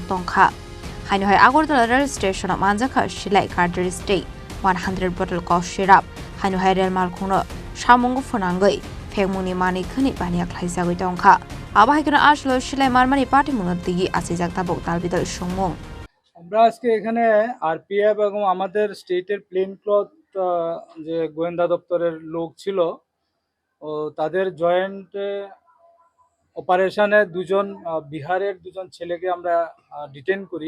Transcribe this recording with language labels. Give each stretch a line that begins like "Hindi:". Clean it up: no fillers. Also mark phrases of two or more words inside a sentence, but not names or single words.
Kok Borok: tongkha haino hai Agartala rail station manjakha shilai cadre state 100
English: bottle of syrup
Kok Borok: haino hai rail mal khungno samungu phonangai fengmuni mani khani bania khlaijagoi tongkha abai kana ashlo shilai marmani party munotigi asijak tabok talbidal sungmung
Bangla: আমরা আজকে এখানে আরপিএফ এবং আমাদের স্টেটের
English: plain cloth
Bangla: যে গোয়েন্দা দপ্তরের লোক ছিল ও তাদের
English: joint operation
Bangla: দুজন বিহারের দুজন ছেলেকে আমরা ডিটেন করি।